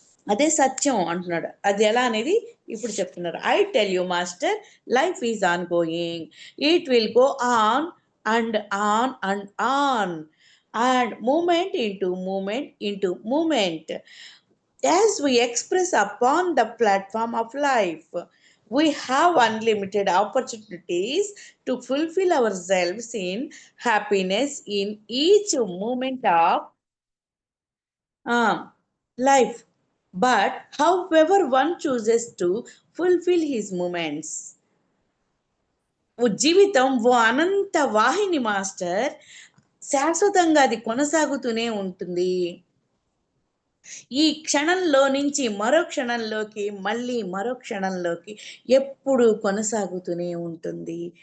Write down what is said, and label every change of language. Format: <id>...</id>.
<te>అదే సత్యం అంటున్నాడు. అది ఎలా అనేది ఇప్పుడు చెప్తున్నారు.</te> <en>I tell you master, life is on going, it will go on and on and on, and movement into movement. As we express upon the platform of life, we have unlimited opportunities to fulfill ourselves in happiness in each moment of life. But however one chooses to fulfill his moments.</en> <te>ఓ జీవితం ఓ అనంత వాహిని master, శాశ్వతంగా అది కొనసాగుతూనే ఉంటుంది. ఈ క్షణంలో నుంచి మరో క్షణంలోకి, మళ్ళీ మరో క్షణంలోకి ఎప్పుడు కొనసాగుతూనే ఉంటుంది.</te>